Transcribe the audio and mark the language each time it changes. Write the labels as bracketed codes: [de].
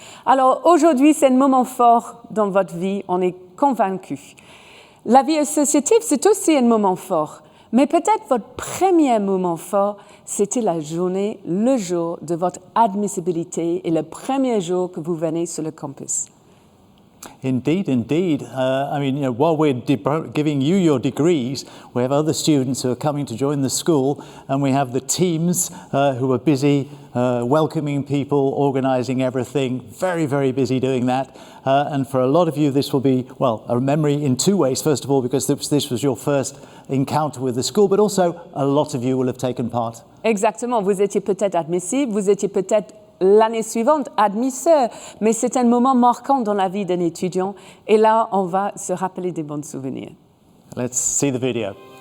[fr] Alors, aujourd'hui, c'est un moment fort dans votre vie, on est convaincus. La vie associative, c'est aussi un moment fort. Mais peut-être votre premier moment fort, c'était la journée, le jour de votre admissibilité et le premier jour que vous venez sur le campus. [en] Indeed, indeed. I mean, while we're giving you your degrees, we have other students who are coming to join the school, and we have the teams who are busy welcoming people, organising everything, very, very busy doing that. And for a lot of you, this will be, well, a memory in two ways. First of all, because this was your first encounter with the school, but also a lot of you will have taken part. [fr] Exactement, vous étiez peut-être admissible, vous étiez peut-être l'année suivante admisseur, mais c'est un moment marquant dans la vie d'un étudiant et là on va se rappeler des bons souvenirs. [en] Let's see the video.